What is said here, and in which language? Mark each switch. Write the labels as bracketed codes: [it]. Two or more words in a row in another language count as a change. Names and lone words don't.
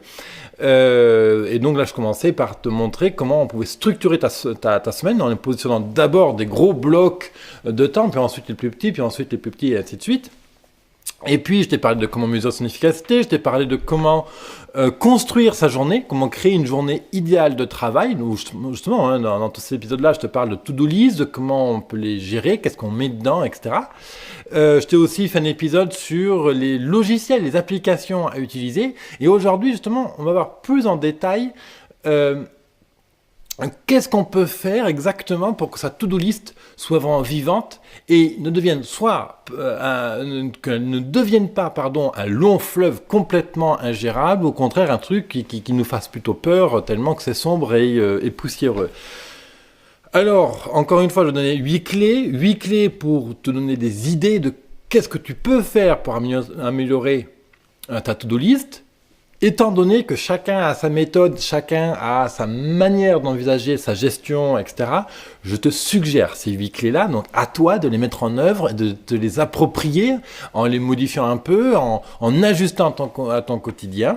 [fr] Et donc là, je commençais par te montrer comment on pouvait structurer ta semaine en positionnant d'abord des gros blocs de temps, puis ensuite les plus petits, puis ensuite les plus petits, et ainsi de suite. Et puis, je t'ai parlé de comment mesurer son efficacité, je t'ai parlé de comment construire sa journée, comment créer une journée idéale de travail. Justement, hein, dans tous ces épisodes-là, je te parle de [en] to-do list, [fr] de comment on peut les gérer, qu'est-ce qu'on met dedans, etc. Je t'ai aussi fait un épisode sur les logiciels, les applications à utiliser. Et aujourd'hui, justement, on va voir plus en détail qu'est-ce qu'on peut faire exactement pour que sa [en] to-do list [fr] soit vraiment vivante et ne devienne qu'elle ne devienne pas un long fleuve complètement ingérable, au contraire un truc qui nous fasse plutôt peur tellement que c'est sombre et poussiéreux. Alors, encore une fois, je vais donner 8 clés pour te donner des idées de qu'est-ce que tu peux faire pour améliorer ta [en] to-do list. [fr] Étant donné que chacun a sa méthode, chacun a sa manière d'envisager sa gestion, etc., je te suggère ces 8 clés-là, donc à toi de les mettre en œuvre, de te les approprier en les modifiant un peu, en ajustant à ton quotidien.